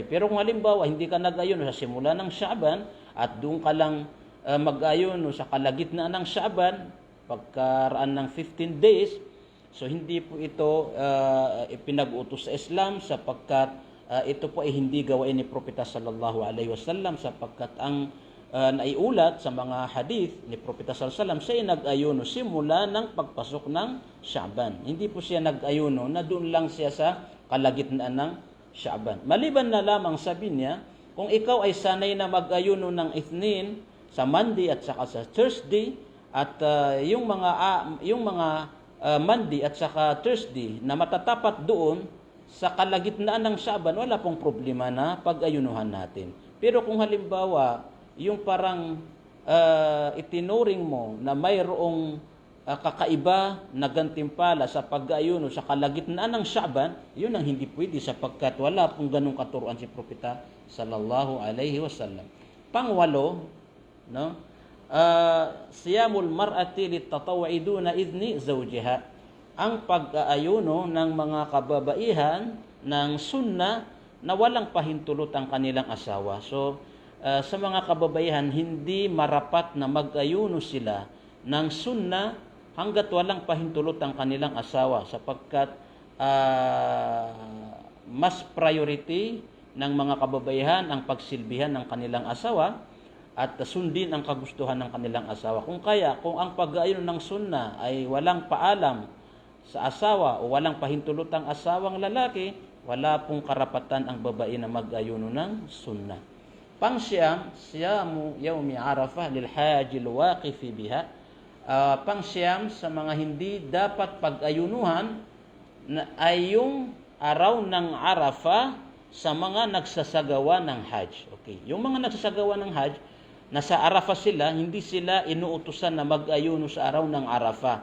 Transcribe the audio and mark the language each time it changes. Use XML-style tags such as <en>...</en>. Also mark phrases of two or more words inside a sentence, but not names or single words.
<tl>Pero kung halimbawa hindi ka nag-ayuno sa simula ng Sha'ban at doon ka lang mag-ayuno sa kalagitnaan ng Sha'ban, pagkaraan ng 15 days, so hindi po ito ipinag-utos sa Islam, sapagkat ito po ay hindi gawain ni Propeta</tl> <ar>صلى الله عليه وسلم,</ar> <tl>sapagkat ang naiulat sa mga hadith ni Propeta</tl> <ar>صلى الله عليه وسلم,</ar> <tl>siya nag-ayuno simula ng pagpasok ng Sha'ban. Hindi po siya nag-ayuno na doon lang siya sa kalagitnaan ng Sha'ban. Maliban na lamang sabi niya, kung ikaw ay sanay na mag-ayuno ng Ithnin sa Monday at saka sa Thursday, at yung mga Monday at saka Thursday na matatapat doon sa kalagitnaan ng Sha'ban, wala pong problema na pag-ayunuhan natin. Pero kung halimbawa, yung parang itinuring mo na mayroong kakaiba na gantimpala sa pag-ayuno sa kalagitnaan ng Sha'ban, yun ang hindi pwede sapagkat wala pong ganung katuruan si Propeta</tl> <ar>صلى الله عليه وسلم.</ar> <tl>Pangwalo, no?</tl> <ar>صيام المرأة للتطوع دون إذن زوجها.</ar> <tl>Ang pag-aayuno ng mga kababaihan ng sunna na walang pahintulot ang kanilang asawa. So, sa mga kababaihan, hindi marapat na mag-ayuno sila ng sunna hanggat walang pahintulot ang kanilang asawa sapagkat mas priority ng mga kababaihan ang pagsilbihan ng kanilang asawa at sundin ang kagustuhan ng kanilang asawa. Kung ang pag-aayon ng sunna ay walang paalam sa asawa o walang pahintulot ang asawang lalaki, wala pong karapatan ang babae na mag-ayuno ng sunna.</tl> <ar>Pangsyam, صيام يوم عرفة للحاج الواقف بها.</ar> <tl>Pangsyam sa mga hindi dapat pag-ayunuhan ay yung araw ng Arafah sa mga nagsasagawa ng Hajj. Okay. Yung mga nagsasagawa ng Hajj, nasa Arafah sila, hindi sila inuutusan na mag-ayuno sa araw ng Arafah.</tl>